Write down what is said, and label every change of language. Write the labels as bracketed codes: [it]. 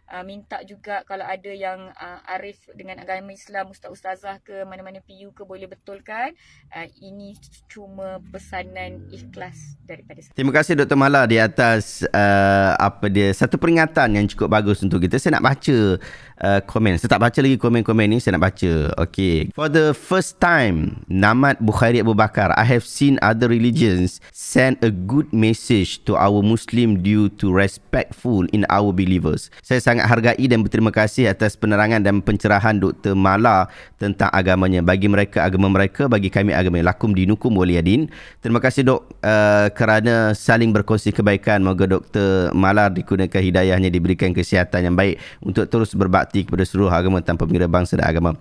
[ms] Minta juga kalau ada yang arif dengan agama Islam, ustaz-ustazah ke mana-mana PU ke, boleh betulkan. Ini cuma pesanan ikhlas daripada saya. Terima kasih Dr. Mala di atas satu peringatan yang cukup bagus untuk kita. Saya nak baca komen. Saya tak baca lagi komen-komen ni, saya nak baca. Okay. [en] For the first time, Namat Bukhari Abu Bakar, I have seen other religions send a good message to our Muslim due to respectful in our believers. [ms] Saya sangat hargai dan berterima kasih atas penerangan dan pencerahan Dr. Mala tentang agamanya. Bagi mereka agama mereka, bagi kami agama [ar] lakum dinukum waliyadin. [ms] Terima kasih Dok kerana saling berkongsi kebaikan. Moga Dr. Mala dikurniakan hidayahnya, diberikan kesihatan yang baik untuk terus berbakti kepada seluruh agama tanpa mengira bangsa dan agama.